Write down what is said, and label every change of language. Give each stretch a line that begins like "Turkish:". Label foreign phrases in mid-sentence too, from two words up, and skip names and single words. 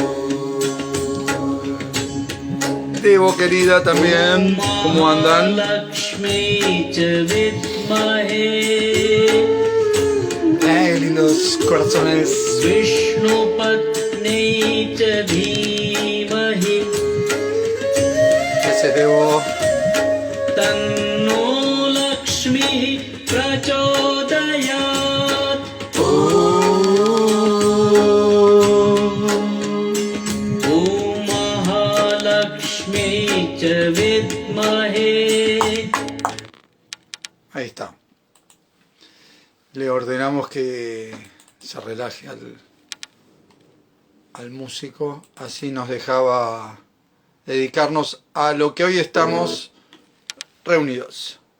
Spanish: Devo, querida, también. ¿Cómo andan? Lindos corazones.
Sanskrit: विष्णुपत्नी च धीमहि
Spanish: Ese Devo.
Sanskrit: तन्नो लक्ष्मी प्रचोदयात्. ओम् महालक्ष्मी च विद्महे.
Spanish: Ahí está. Le ordenamos que se relaje al músico. Así nos dejaba dedicarnos a lo que hoy estamos reunidos.